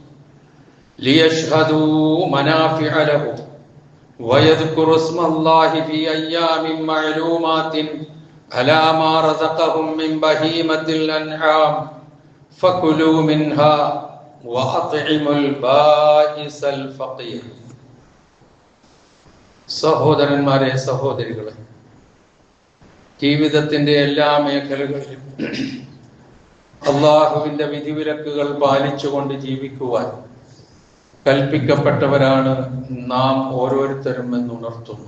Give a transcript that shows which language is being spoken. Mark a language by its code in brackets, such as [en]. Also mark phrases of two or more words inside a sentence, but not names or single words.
[ar] ليشهدوا منافع لهم ويذكروا اسم الله في أيام معلومات على ما رزقهم من بهيمة الأنعام فكلوا منها وأطعموا البائس الفقير [ml] സഹോദരന്മാരെ സഹോദരികളെ, ജീവിതത്തിന്റെ എല്ലാ മേഖലകളിലും അള്ളാഹുവിന്റെ വിധിവിലക്കുകൾ പാലിച്ചുകൊണ്ട് ജീവിക്കുവാൻ കൽപ്പിക്കപ്പെട്ടവരാണ് നാം ഓരോരുത്തരും എന്നുണർത്തുന്നു.